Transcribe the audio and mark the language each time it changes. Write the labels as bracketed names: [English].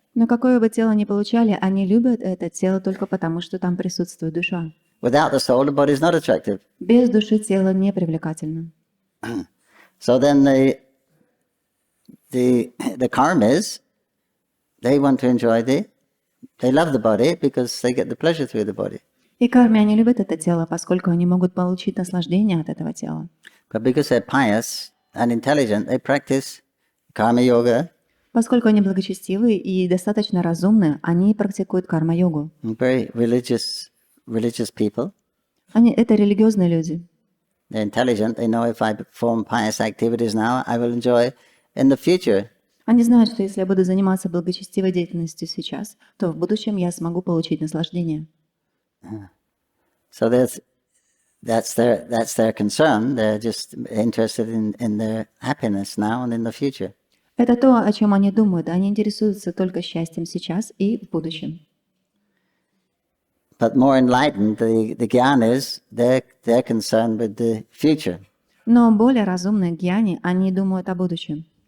[Russian] Но какое бы тело ни получали, они любят это тело только потому, что там присутствует душа. [English] Without the soul, the body is not attractive. [Russian] Без души тело не привлекательно. [English] So then the karmas, they want to enjoy they love the body because they get the pleasure through the body. [Russian] И карми, они любят это тело, поскольку они могут получить наслаждение от этого тела. [English] But because they're pious and intelligent, they practice karma yoga. [Russian] Поскольку они благочестивы и достаточно разумны, они практикуют карма-йогу. [English] Very religious people. [Russian] Это религиозные люди. [English] They're intelligent. They know if I perform pious activities now, I will enjoy in the future. [Russian] Они знают, что если я буду заниматься благочестивой деятельностью сейчас, то в будущем я смогу получить наслаждение. [English] So that's their concern. They're just interested in their happiness now and in the future. [Russian] Это то, о чем они думают. Они интересуются только счастьем сейчас и в будущем. [English] But more enlightened, the gyanis, they're concerned with the future. [Russian] Но более разумные гьяни, они думают о будущем.